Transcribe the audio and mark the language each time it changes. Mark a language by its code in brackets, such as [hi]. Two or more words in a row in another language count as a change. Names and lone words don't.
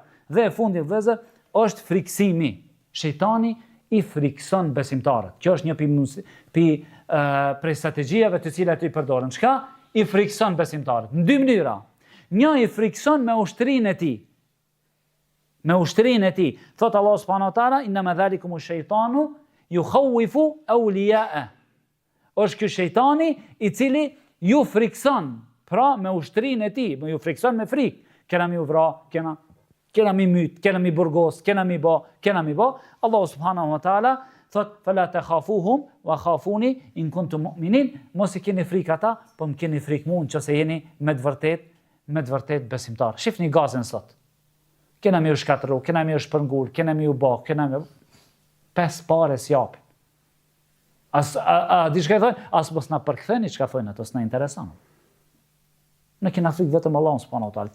[sq] Dhe e fundit vëzër, është friksimi. Shejtani i frikson besimtarët. Kjo është një prej strategjiave të cilat i përdorën. Qka? I frikson besimtarët. Në 2 mënyra. Një i frikson me ushtrinë e tij. Me ushtrinë e tij. Thot [ar] الله سبحانه وتعالى إنما ذلكم الشيطان يخوف أولياءه. [sq] Është ky shejtani i cili ju frikson, pra me ushtrinë e tij, ju frikson me frikë. Kena mi u vra, kena kena mi myt, kena mi burgos, kena mi ba. [ar] الله سبحانه وتعالى thot فلا تخافوهم وخافون إن كنتم مؤمنين, [sq] mos I keni frikë ata, po më keni frikë mua nëse jeni me të vërtet besimtar. Shifni gazën sot. Kena mi u shkatru, kena mi u shpërngul, kena mi u ba, kena mi pes pare s'japin. Di çka thonë? As mos na përktheni çka thonë ato, s'na intereson. Ne kena frikë vetëm Allahun [ar] سبحانه وتعالى.